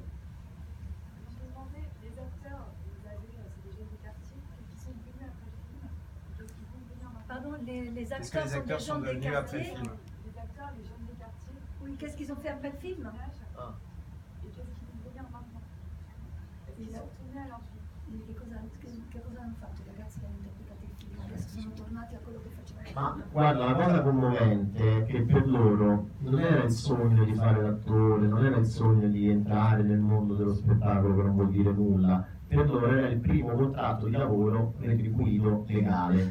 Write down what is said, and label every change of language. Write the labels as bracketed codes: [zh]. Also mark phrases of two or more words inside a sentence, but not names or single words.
[fr] Je me demandais, les acteurs, vous avez, c'est des jeunes de quartier, qui sont venus après le film, qu'est-ce qu'ils vont venir maintenant? Pardon, les Est-ce que acteurs les acteurs sont sont des jeunes devenus des après le quartiers. film? Les acteurs, les jeunes des quartiers. Oui, qu'est-ce qu'ils ont fait après le film? Ah. Et qu'est-ce qu'ils vont venir maintenant? Est-ce qu'ils sont retournés à leur vie? [it] Che cosa hanno fatto i ragazzi che hanno interpretato il film? Adesso sono tornati a quello che facevano. Ma guarda, la cosa commovente è che per loro non era il sogno di fare l'attore, non era il sogno di entrare nel mondo dello spettacolo che non vuol dire nulla, per loro era il primo contratto di lavoro retribuito legale.